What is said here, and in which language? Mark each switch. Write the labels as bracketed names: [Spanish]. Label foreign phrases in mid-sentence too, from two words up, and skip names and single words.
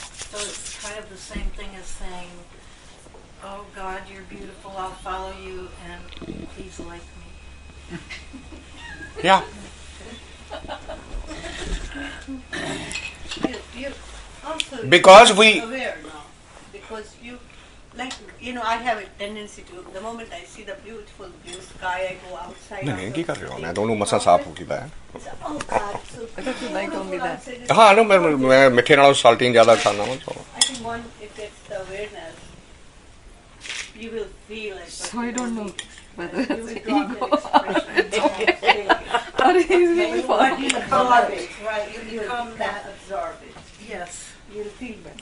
[English] So it's kind of the same thing as saying, oh God, you're beautiful, I'll follow you, and please like me. Yeah. You also Because we... aware now. Because you, like, I have a tendency to, the moment I see the beautiful blue sky, I go outside. [Punjabi] नहीं ਕੀ ਕਰ ਰਹੇ ਹੋ ਮੈਂ ਤੁਹਾਨੂੰ ਮਸਾਂ ਸਾਫ਼ ਕੀਤਾ ਹੈ [English] Oh God, it's so I thought you liked only that. outside. [Punjabi] ਹਾਂ ਨਾ ਮੈਂ ਮਿੱਠੇ ਨਾਲੋਂ ਸਾਲਟੀਨ ਜ਼ਿਆਦਾ ਖਾਣਾ ਵਾ [English] I think one, if it's the awareness, you will feel it. So I don't know whether You it's will drop ego. that expression. Or he's being You funny. absorb it, right? You become that, absorb it. Yes. You'll feel better.